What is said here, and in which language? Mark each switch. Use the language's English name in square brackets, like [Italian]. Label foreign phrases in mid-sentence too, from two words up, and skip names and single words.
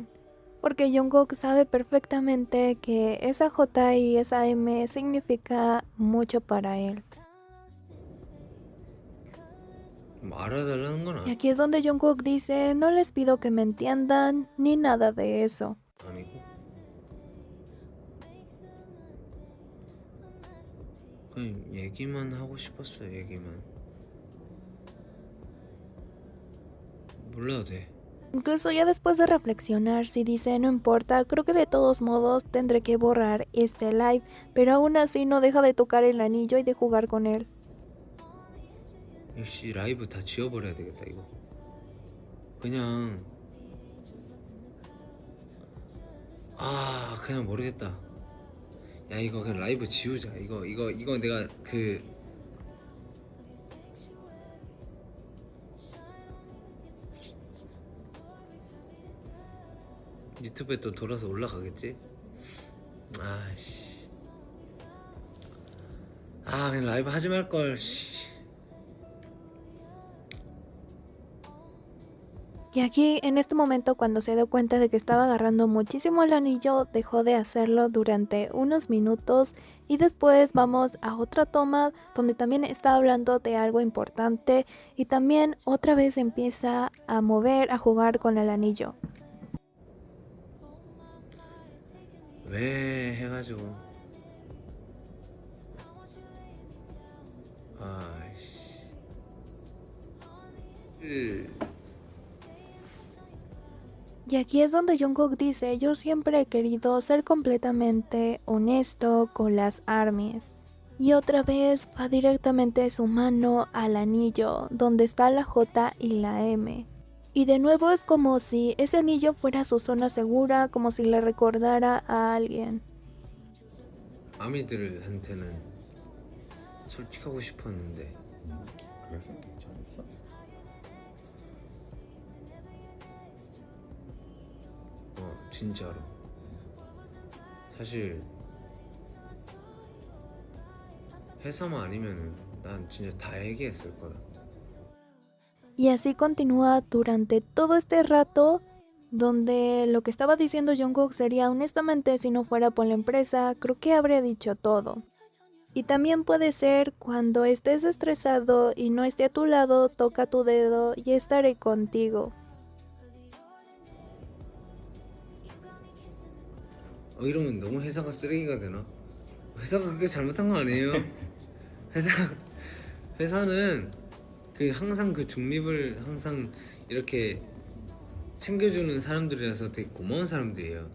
[Spanish] Porque Jungkook sabe perfectamente que esa J y esa M significa mucho para él. [Korean] 알아달라는 건 [Spanish] Y aquí es donde Jungkook dice: no les pido que me entiendan ni nada de eso. [Korean] 아니고. 그냥 얘기만 하고 싶었어요. 얘기만. 몰라도 돼. [Spanish] Incluso ya después de reflexionar, si dice no importa, creo que de todos modos tendré que borrar este live, pero aún así no deja de tocar el anillo y de jugar con él. [Korean] 역시 라이브 다 지워버려야 되겠다 이거. 그냥 그냥 모르겠다. 야 이거 그냥 라이브 지우자. 이거 내가 그 유튜브에 또 돌아서 올라가겠지? 아씨. 그냥 라이브 하지 말걸. [Spanish] Y aquí, en este momento, cuando se dio cuenta de que estaba agarrando muchísimo el anillo, dejó de hacerlo durante unos minutos y después vamos a otra toma donde también está hablando de algo importante y también otra vez empieza a mover, a jugar con el anillo. [Korean] 왜 해가지고 [Spanish] Y aquí es donde Jungkook dice, yo siempre he querido ser completamente honesto con las ARMYs. Y otra vez va directamente su mano al anillo, donde está la J y la M. Y de nuevo es como si ese anillo fuera su zona segura, como si le recordara a alguien. [Korean] 아미들한테는 솔직하고 싶었는데 그래서 괜찮았어? 진짜로 사실 회사만 아니면은 난 진짜 다 얘기했을 거다. [Spanish] Y así continúa durante todo este rato, donde lo que estaba diciendo Jungkook sería honestamente si no fuera por la empresa, creo que habría dicho todo. Y también puede ser cuando estés estresado y no esté a tu lado, toca tu dedo y estaré contigo. [Korean] 이러면 너무 회사가 쓰레기가 되나? 회사가 그렇게 잘못한 거 아니에요. 회사는 그 항상 그 중립을 항상 이렇게 챙겨주는 사람들이라서 되게 고마운 사람들이에요.